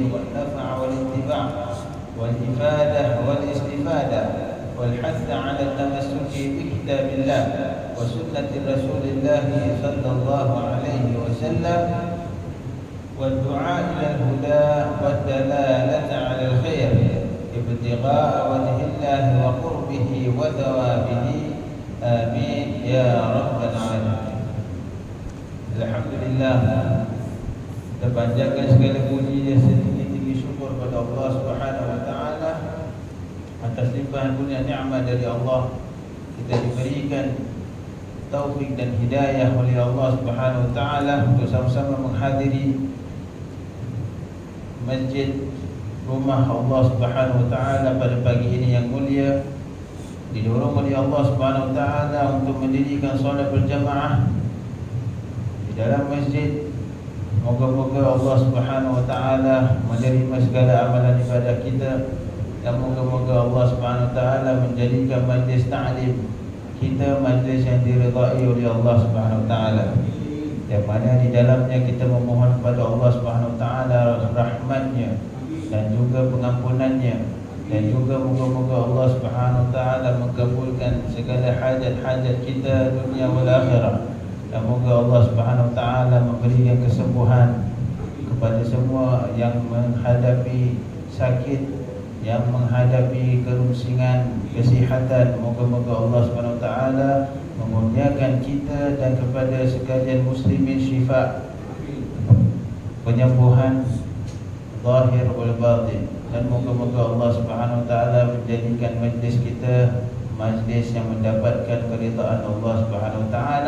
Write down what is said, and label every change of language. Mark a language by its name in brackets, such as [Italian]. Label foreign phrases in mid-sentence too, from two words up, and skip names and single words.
[Arabic] والنفع والاتباع والإفادة والاستفادة والحث على التمسك بكتاب الله وسنة رسول الله صلى الله عليه وسلم والدعاء إلى الهدى والدلالة على الخير ابتغاء وجه الله وقربه وثوابه آمين يا رب العالمين. [Malay] Alhamdulillah, kita panjatkan segala puji dan setinggi-tinggi syukur pada Allah [Arabic] سبحانه وتعالى [Malay] atas limpahan kurnia nikmat dari Allah. Kita diberikan taufik dan hidayah oleh Allah [Arabic] سبحانه وتعالى [Malay] untuk sama-sama menghadiri masjid rumah Allah [Arabic] سبحانه وتعالى [Malay] pada pagi ini yang mulia. Didorong oleh Allah [Arabic] سبحانه وتعالى [Malay] untuk mendirikan solat berjamaah di dalam masjid. Moga-moga Allah [Arabic] سبحانه وتعالى [Malay] menerima segala amalan ibadah kita, dan moga-moga Allah [Arabic] سبحانه وتعالى [Malay] menjadikan majlis ta'lim kita majlis yang diridai oleh Allah [Arabic] سبحانه وتعالى, [Malay] yang mana di dalamnya kita memohon kepada Allah [Arabic] سبحانه وتعالى [Malay] rahmat-Nya dan juga pengampunannya, dan juga moga-moga Allah [Arabic] سبحانه وتعالى [Malay] mengabulkan segala hajat-hajat kita dunia [Arabic] والآخرة, [Malay] dan moga Allah [Arabic] سبحانه وتعالى [Malay] memberikan kesembuhan kepada semua yang menghadapi sakit, yang menghadapi kerungsingan kesihatan. Moga-moga Allah [Arabic] سبحانه وتعالى [Malay] memurniakan kita dan kepada sekalian muslimin syifa, penyembuhan [Arabic] ظاهر والباطن. [Malay] Dan moga-moga Allah [Arabic] سبحانه وتعالى [Malay] menjadikan majlis kita majlis yang mendapatkan keridaan Allah [Arabic] سبحانه وتعالى.